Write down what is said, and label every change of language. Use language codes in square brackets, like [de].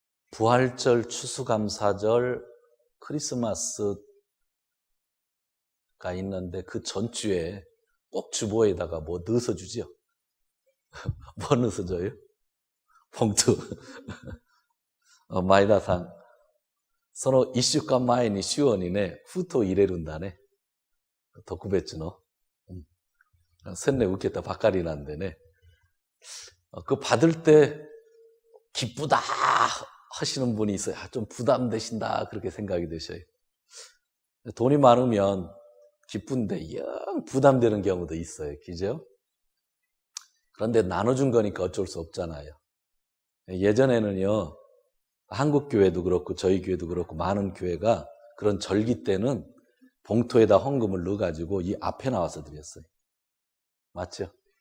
[ko] 부활절, 추수감사절, 크리스마스가 있는데 그 전주에 꼭 주보에다가 뭐 넣어서 주죠? 뭐 넣어서 줘요? 봉투. [ja] 前田さん、その1週間前に主にね、封筒入れるんだね。特別の。洗礼受けたばかりなんでね。 [ko] 그 받을 때 기쁘다 하시는 분이 있어요. 좀 부담되신다 그렇게 생각이 되셔요. 돈이 많으면 기쁜데 영 부담되는 경우도 있어요. 그죠? 그런데 나눠준 거니까 어쩔 수 없잖아요. 예전에는요, 한국 교회도 그렇고 저희 교회도 그렇고 많은 교회가 그런 절기 때는 봉투에다 헌금을 넣어가지고 이 앞에 나와서 드렸어요. 맞죠?